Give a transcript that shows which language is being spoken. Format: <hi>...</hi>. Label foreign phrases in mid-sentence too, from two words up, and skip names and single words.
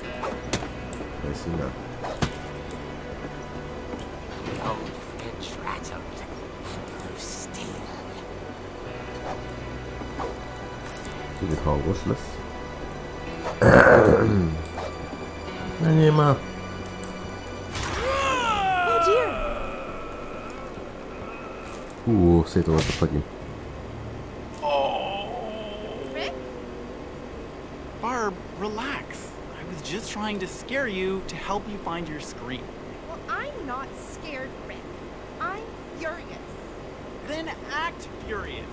<hu>Mész innen. Kicsit hangos lesz. Menjél már!</hu> <en>Oh dear!</en> <hu>Szétolt a fagyim. Rick?</hu> <en>Barb, relax. I was just trying to scare you to help you find your scream. Well, I'm not scared, Rick. I'm furious. Then act furious.</en>